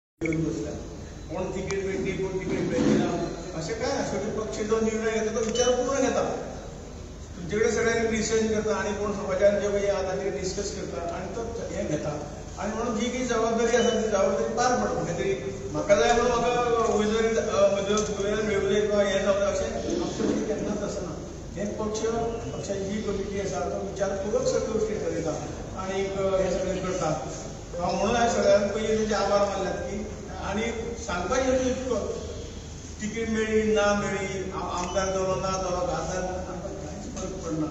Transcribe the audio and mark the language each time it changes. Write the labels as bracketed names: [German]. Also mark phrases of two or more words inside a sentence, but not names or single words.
[Marathi] घेऊन बसला, कोण तिकीट भेटली कोण तिकीट भेटली ना, असे काय ना शेवटी पक्ष जो निर्णय घेतो तो विचारपूर्ण घेतात. तुमच्याकडे सगळ्यांनी डिसिजन करता आणि कोण समाजात जे काही आता ते डिस्कस करता आणि तो हे घेतात आणि म्हणून जी काही जबाबदारी असेल ती जबाबदारी पार पडत. [Konkani] काहीतरी म्हाका जाय म्हणून म्हाका उमेदवारी मिळू दे किंवा हे जाऊ दे अशें आमचे केन्नाच आसना. हे पक्षाची जी कमिटी आसा तो विचारपूर्वक सगळ्यो गोष्टी ठरयता आणि हे सगळें करता. म्हणून हांवें सगळ्यांत पयलीं तेचे आभार मानल्यात की आणि सांगपाचें अशें इतको तिकीट मेळ्ळी ना मेळ्ळी, आमदार जालो ना जालो, खासदार आमकां कांयच फरक पडना.